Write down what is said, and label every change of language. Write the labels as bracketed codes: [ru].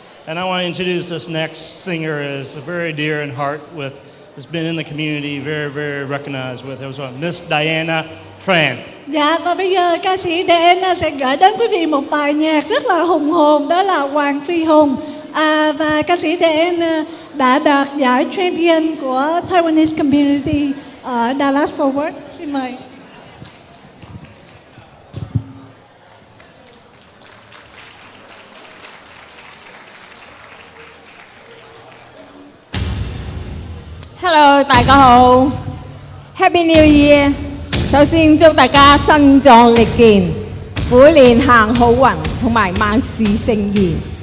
[en] And I want to introduce this next singer as a very dear in heart with, has been in the community, very, very recognized with it. Was Miss Diana Tran. [vi] Dạ, và bây giờ ca sĩ Diana sẽ gửi đến quý vị một bài nhạc rất là hùng hồn, đó là Hoàng Phi Hùng. Và ca sĩ Diana đã đạt giải champion của [en] Taiwanese community [vi] ở Dallas Fort Worth. Xin mời. [en] Hello， [yue] 大家好 [en] ，Happy New Year！ [yue] 首先祝大家身壯力健，虎年行好運，同埋萬事勝意。